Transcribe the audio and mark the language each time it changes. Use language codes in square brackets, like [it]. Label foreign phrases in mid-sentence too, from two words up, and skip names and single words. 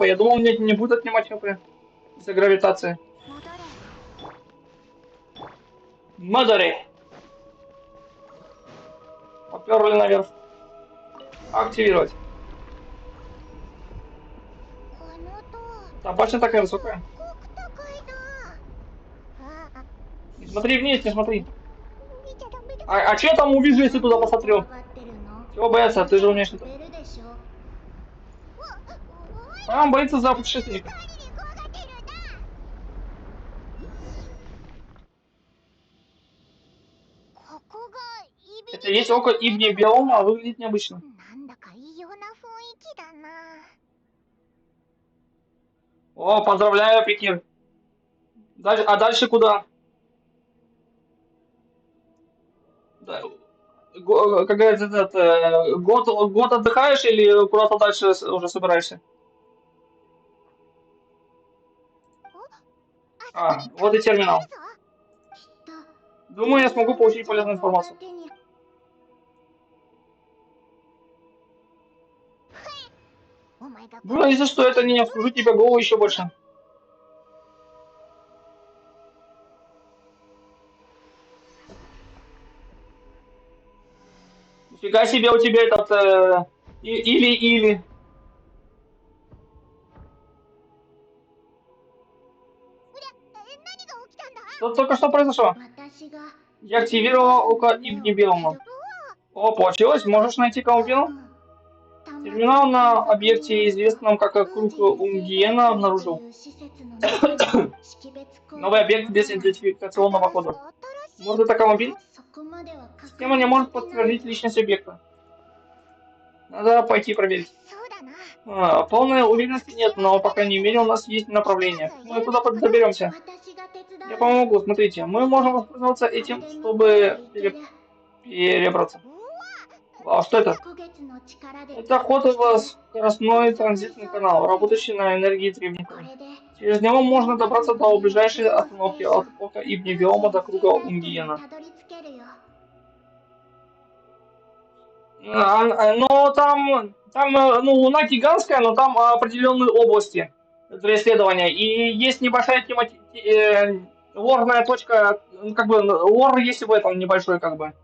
[ru] Я думал, мне не будет отнимать ХП из-за гравитации. [ja] 戻れ。 [ru] Мадори. Поперли наверх. Активировать. [ja] この塔、 [ru] Там башня такая высокая. [ja] すごく高いな。あ、 [ru] Не смотри вниз, не смотри. [ja] 見ちゃダメだ。 [ru] А что я там увижу, если туда посмотрю? [ja] 怖がってるの。 [ru] Чего бояться? Ты же умеешь это. [ja] ベルでしょ。 [ru] Там боится за путешественника. [ja] 何に怖がってるんだ。ここがイビ [ru] Это есть око Ибни Биома, а выглядит необычно. [ja] なんだか異様な雰囲気だな。 [ru] О, поздравляю, Пекин. А дальше куда? Да, как говорится, год отдыхаешь или куда-то дальше уже собираешься? А, вот и терминал. [ja] きっと [ru] Думаю, я смогу получить полезную информацию. [ja] 手に お前が [ru] Боюсь, что это не вскружит тебе голову еще больше. Нифига себе у тебя этот... или. [ja] 何が起きたんだ [ru] Что только что произошло? [ja] 私が [ru] Я активировала око Ибни Белума. О, получилось? Можешь найти Каумбину? Терминал на объекте, известном как Круг Унгиена, обнаружил. Новый объект без идентификационного кода. Может, это Каумбин? [ja] そこまでは [ru] Система не может подтвердить личность объекта. Надо пойти проверить. [ja] そうだな [ru] Полной уверенности нет, но, по крайней мере, у нас есть направление. Мы туда доберемся. [ja] 私が手伝う [ru] Я помогу, смотрите. Мы можем воспользоваться этим, чтобы перебраться. Вау, что это? [ja] 古月の力で [ru] Это ход в скоростной транзитный канал, работающий на энергии [ja] こ [ru] древников. [ja] れで [ru] Через него можно добраться до ближайшей остановки от ока Ибни Белума до круга Унгиена. [ja] たどり着けるよ [ru] Но там, ну, Луна гигантская, но там определенные области для исследования. И есть небольшая лорная точка, ну, как бы лор есть в этом небольшой, как бы.